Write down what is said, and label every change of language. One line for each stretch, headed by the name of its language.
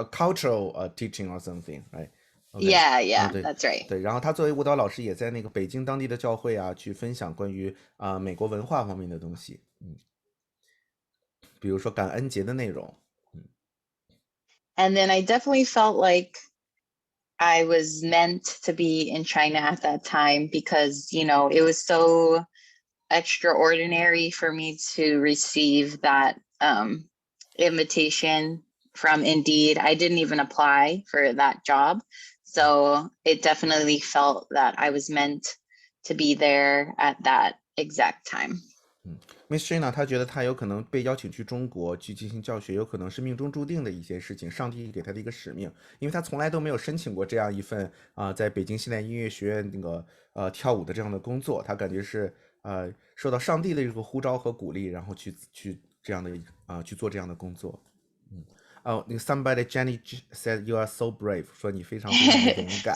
English: Cultural teaching or something, right? Okay. Yeah,
Chinese: 对
English: that's right.
Chinese: 对，然后他作为舞蹈老师，也在那个北京当地的教会去分享关于美国文化方面的东西，比如说感恩节的内容。
English: And then I definitely felt like I was meant to be in China at that time because, it was so extraordinary for me to receive that invitation from Indeed. I didn't even apply for that job. So it definitely felt that I was meant to be there at that exact time.
Chinese: Miss Shaina 她觉得她有可能被邀请去中国去进行教学，有可能是命中注定的一些事情，上帝给她的一个使命，因为她从来都没有申请过这样一份在北京现代音乐学院那个跳舞的这样的工作，她感觉是受到上帝的这个呼召和鼓励，然后去这样的去做这样的工作。
English: Somebody Jenny said you are so brave，
Chinese: 说你非常非常的勇敢。